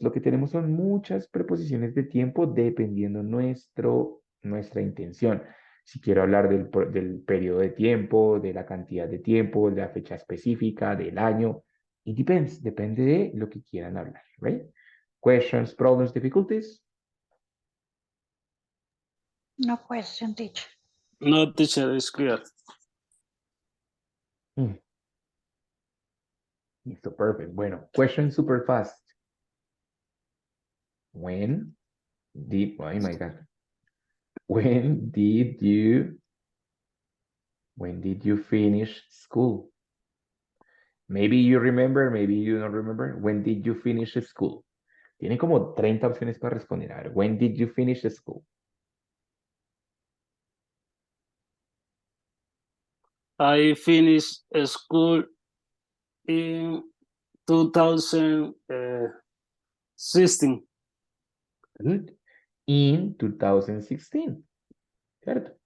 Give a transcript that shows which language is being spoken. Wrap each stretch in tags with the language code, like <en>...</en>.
<es>Lo que tenemos son muchas preposiciones de tiempo dependiendo nuestra intención. Si quiero hablar del periodo de tiempo, de la cantidad de tiempo, de la fecha específica, del año.</es> <en>It depends.</en> <es>Depende de lo que quieran hablar.</es> <en>¿Right? Questions, problems, difficulties. No question, teacher. No, teacher, it's clear.</en> <es>Listo,</es> <en>perfect.</en> <es>Bueno,</es> <en>question super fast. When did, oh my God. When did you finish school? Maybe you remember, maybe you don't remember. When did you finish school?</en> <es>Tiene como 30 opciones para responder. A ver,</es> <en>when did you finish school? I finished school in 2016. Good. In 2016.</en> <es>¿Cierto?</es>